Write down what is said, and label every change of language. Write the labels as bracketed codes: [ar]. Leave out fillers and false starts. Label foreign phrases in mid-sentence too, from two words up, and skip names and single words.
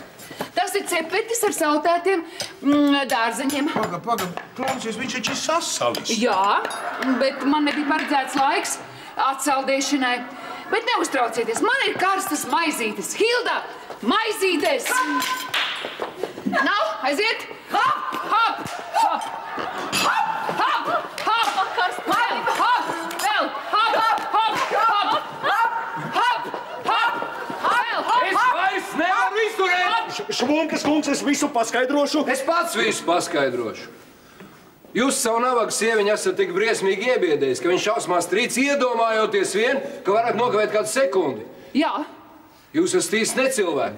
[lv] Tas ir cepetis ar sautētiem dārzeņiem. Paga, klausies, viņš taču ir sasalis. Jā, bet man nebija paredzēts laiks atsaldēšanai. Bet neuztraucieties, man ir karstas maizītes. Hilda, maizītes! Nav, aiziet! Hop, hop, hop! Hop, hop, hop! Karsta maizīte! Hop, vēl! Hop, hop, hop! Hop, hop, hop! Es vairs nevaru izturēt! Švunkas kungs, es visu paskaidrošu. Es pats visu paskaidrošu. Jūs savu nabaga sieviņu esat tik briesmīgi iebiedējis, ka viņš šausmās trīc iedomājoties vien, ka varat nokavēt kādu sekundi. Jā. Jūs esat īsts necilvēks.